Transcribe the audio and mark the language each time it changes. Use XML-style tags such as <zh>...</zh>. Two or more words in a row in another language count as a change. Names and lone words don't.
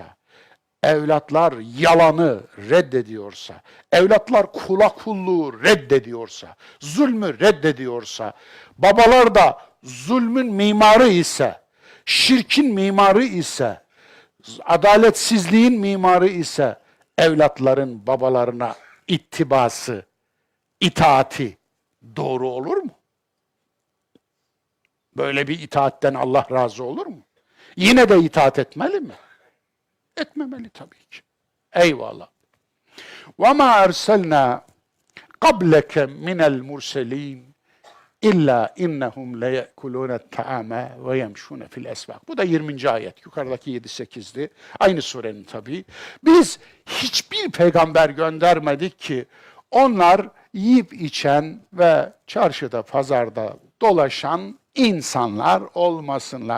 <tr>evlatlar yalanı reddediyorsa, evlatlar kula kulluğu reddediyorsa, zulmü reddediyorsa, babalar da zulmün mimarı ise, şirkin mimarı ise, adaletsizliğin mimarı ise, evlatların babalarına ittibası, itaati doğru olur mu? Böyle bir itaatten Allah razı olur mu? Yine de itaat etmeli mi? Etmemeli tabii ki. Eyvallah.</tr> <ar>وَمَا أَرْسَلْنَا قَبْلَكَ مِنَ الْمُرْسَلِينَ إِلَّا إِنَّهُمْ لَيَأْكُلُونَ الطَّعَامَ وَيَمْشُونَ فِي الْأَسْوَاقِ.</ar> <tr>Bu da 20. ayet. Yukarıdaki 7-8'di. Aynı surenin tabii. Biz hiçbir peygamber göndermedik ki onlar yiyip içen ve çarşıda, pazarda dolaşan insanlar olmasınlar.</tr>